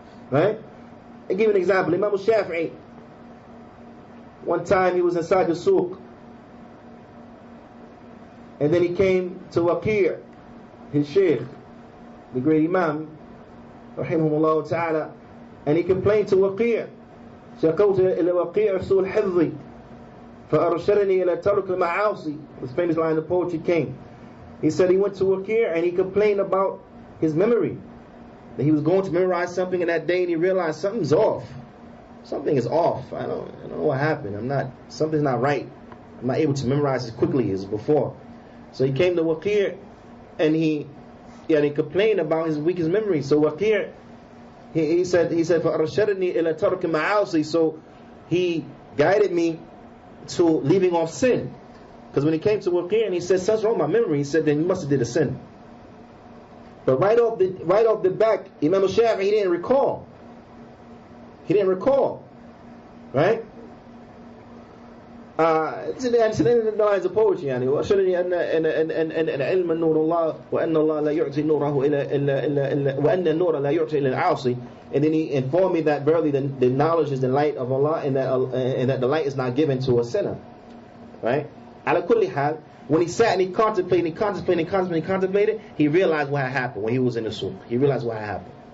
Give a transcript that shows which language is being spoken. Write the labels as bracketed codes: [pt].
[en] Right? I give you an example. Imam al-Shafi'i, one time he was inside the souk, and then he came to Aqeedatut, his sheikh, the great Imam, rahimahullah ta'ala, and he complained to Aqeedatut. [ar] شكوت إلى وقيع سوء الحفظ فأرشدني إلى ترك المعاصي. [en] This famous line of poetry came. He said he went to Aqeedatut and he complained about his memory. That he was going to memorize something in that day and he realized something's off. Something is off. I don't know what happened. Something's not right. I'm not able to memorize as quickly as before. So he came to Aqeedatut and he complained about his weakest memory. So Aqeedatut, he said [ar] فَأَرْشَدَنِي إِلَى تَرْكِ مَعَاصِي. [en] So he guided me to leaving off sin. Because when he came to Aqeedatut and he said, something's wrong with my memory, he said, then you must have did a sin. But right off the back, Imam al-Shafi'i, he didn't recall. Right? It's in the lines of poetry. [ar] يعني وأشهدني أن علم نور الله وأن الله لا يعطي نوره إلا وأن النور لا يعطي إلى العاصي. [en] And then he informed me that verily the knowledge is the light of Allah, and that the light is not given to a sinner. Right? [ar] على كل حال, [en] when he sat and he contemplated, he realized what had happened when he was in the souk. He realized what had happened.